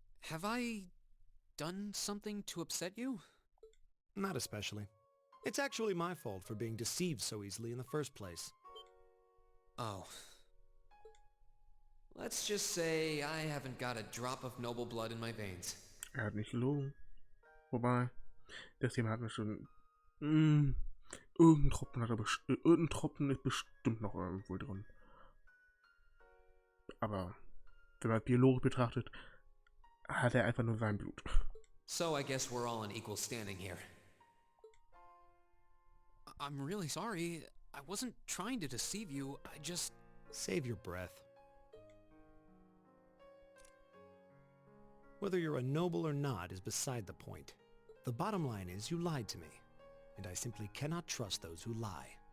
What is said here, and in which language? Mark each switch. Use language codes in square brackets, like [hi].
[en] Have I done something to upset you? Not especially. It's actually my fault for being deceived so easily in the first place. Oh. Let's just say I haven't got a drop of noble blood in my veins. [de] Hat nicht gelogen. Wobei, das Thema hatten wir schon. Irgendein Tropfen ist bestimmt noch irgendwo drin. Aber wenn man es biologisch betrachtet, hat er einfach nur sein Blut. [en] So I guess we're all in equal standing here. I'm really sorry. I wasn't trying to deceive you. I just... Save your breath. Whether you're a noble or not is beside the point. The bottom line is you lied to me, and I simply cannot trust those who lie.